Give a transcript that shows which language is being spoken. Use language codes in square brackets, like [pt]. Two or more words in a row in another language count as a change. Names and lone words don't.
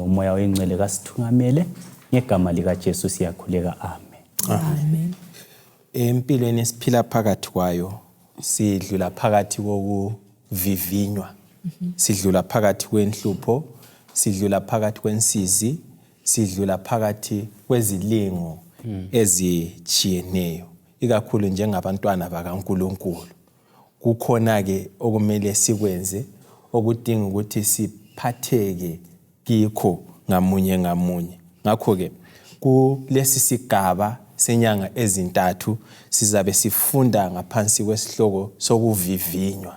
[nd] Umoya oyingcwele kasithungamele ngegama lika Jesu siyakhuleka. Amen. Amen. Empilweni esiphila phakathi kwayo sidlula phakathi kokuvivinywa, sidlula phakathi kwenhlupho, sidlula phakathi kwensizi, sidlula phakathi kwezilingo ezijiyeneyo, ikakhulu njengabantwana bakaNkulunkulu. Kukhona ke okumele sikwenze okudinga ukuthi siphatheke kikho ngamunye ngamunye. Ngakho ke kulesi sigaba senyanga ezintathu sizabe sifunda ngaphansi kwesihloko sokuvivinywa.